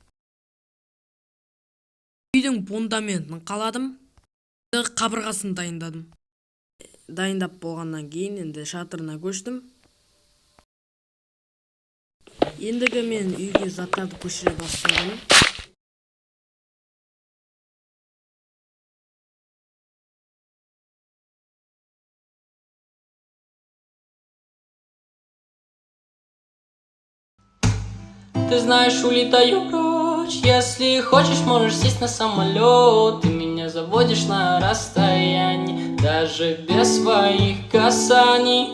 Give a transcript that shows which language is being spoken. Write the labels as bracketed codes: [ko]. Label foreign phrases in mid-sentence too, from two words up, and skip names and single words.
[kk] Үйдің фундаментін қаладым. Қабырғасын дайындадым. Дайындап болғаннан кейін енді шатырына көштім. Ендігі мен үйге заттарды көшіре бастадым. [ru] Ты знаешь, улетаю прочь. Если хочешь, можешь сесть на самолет. Ты меня заводишь на расстоянии, даже без своих касаний.